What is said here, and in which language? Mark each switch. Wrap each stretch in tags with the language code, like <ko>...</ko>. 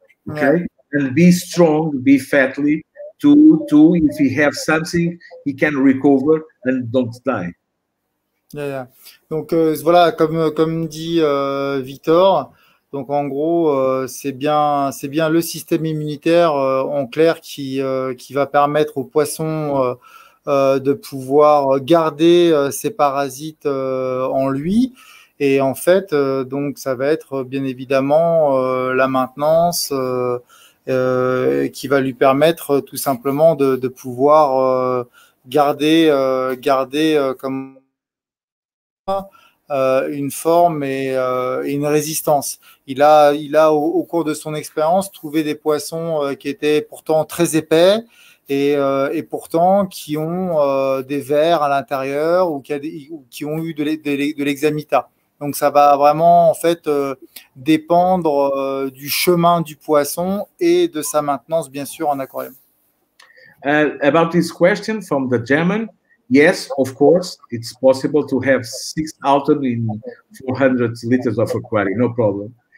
<en>Okay, and be strong, be fatly. To if he have something, he can recover and don't die.</en> <fr>Donc voilà, comme dit Victor, donc en gros c'est bien le système immunitaire en clair qui va permettre aux poissons de pouvoir garder ces parasites en lui. Et en fait, donc ça va être bien évidemment la maintenance qui va lui permettre tout simplement de pouvoir garder comme une forme et une résistance. Il a au cours de son expérience trouvé des poissons qui étaient pourtant très épais et pourtant qui ont des vers à l'intérieur ou qui ont eu de l'hexamita. Donc ça va vraiment en fait dépendre du chemin du poisson et de sa maintenance bien sûr en aquarium.</fr> <en>About this question from the German, yes, of course, it's possible to have 6 Alton in 400 liters of aquarium, no problem.</en>